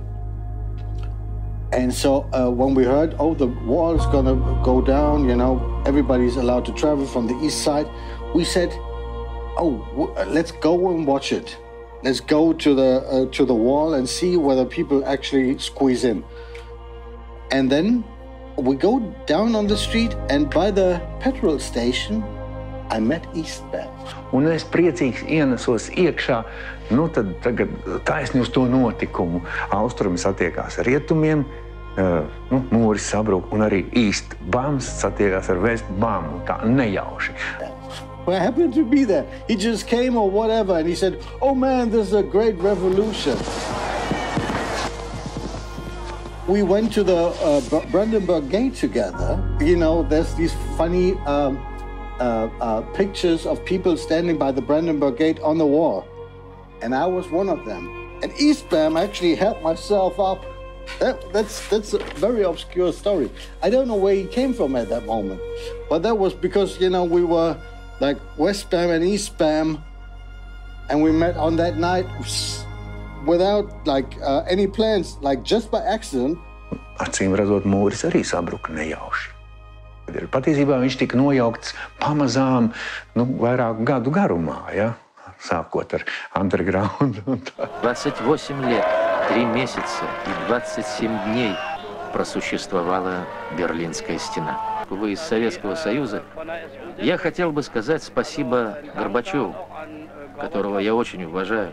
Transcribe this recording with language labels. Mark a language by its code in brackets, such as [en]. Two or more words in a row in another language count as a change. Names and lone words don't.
[en] And so when we heard, oh, the wall is going to go down, everybody's allowed to travel from the east side, we said, oh, let's go and watch it. Let's go to the wall and see whether people actually squeeze in. And then we go down on the street, and by the petrol station, I met Eastbam. [lv] Un es priecīgs ienesos iekšā, tad tagad taisni uz to notikumu. Austrumi satiekās ar rietumiem, mūris sabruk, un arī Eastbams satiekās ar Westbam, tā nejauši. [en] I happened to be there. He just came or whatever, and he said, oh man, this is a great revolution. We went to the Brandenburg Gate together. There's these funny pictures of people standing by the Brandenburg Gate on the wall. And I was one of them. And Eastbam actually helped myself up. That's a very obscure story. I don't know where he came from at that moment. But that was because, we were like Westbam and Eastbam, and we met on that night without any plans, just by accident. [lv] Acīm redzot, mūris arī sabruka nejauši. Patiesībā viņš tika nojaukts pamazām, vairāk gadu garumā, ja? Sākot ar underground. [ru] 28 лет, 3 месяца и 27 дней просуществовала Берлинская стена. Вы из Советского Союза. Я хотел бы сказать спасибо Горбачеву, которого я очень уважаю.